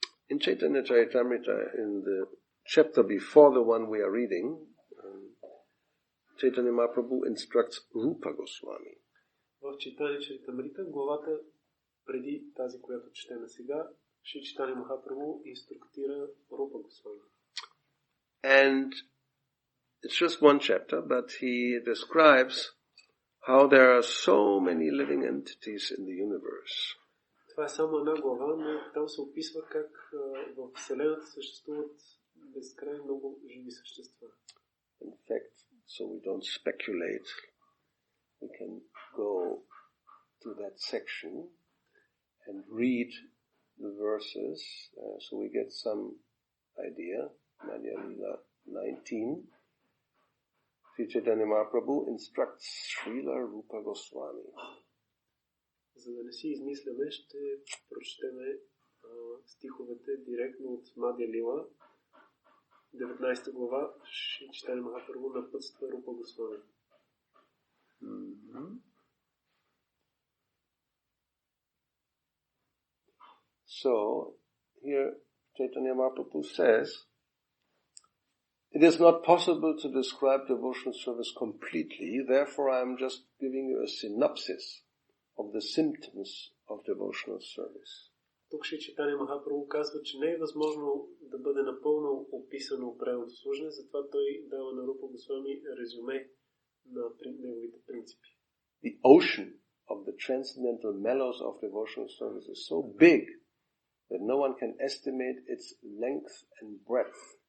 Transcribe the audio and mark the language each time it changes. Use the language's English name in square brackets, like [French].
[English] In Chaitanya Charitamrita, in the chapter before the one we are reading, Chaitanya Mahaprabhu instructs Rupa Goswami. [Bulgarian] В Чайтания Чаритамрита, главата преди тази, която четем сега, Шри Чайтания Махапрабху инструктира Рупа Госвами. [English] And it's just one chapter, but he describes how there are so many living entities in the universe. [Bulgarian] Това е само една глава, но там се описва как в Вселената съществуват безкрайно много живи същества. [English] In fact, so we don't speculate, we can go to that section and read the verses, so we get some idea. Madhya Lila 19. Sri Chaitanya Mahaprabhu instructs Srila Rupa Goswami. [Bulgarian] За да не си измисляме, ще прочетеме стиховете директно от Мадия Лила, 19 глава, Шри Чайтания Махапрабху напътства Рупа Госвами. [English] So, here Chaitanya Mahaprabhu says, it is not possible to describe devotional service completely, therefore I am just giving you a synopsis of the symptoms of devotional service. [Bulgarian] Тук Шри Чайтания Махапрабху казва, че не е възможно да бъде напълно описано правилното служене, затова той дава на Рупа Госвами резюме на неговите принципи. [English] The ocean of the transcendental mellows of devotional service is so big that no one can estimate its length and breadth.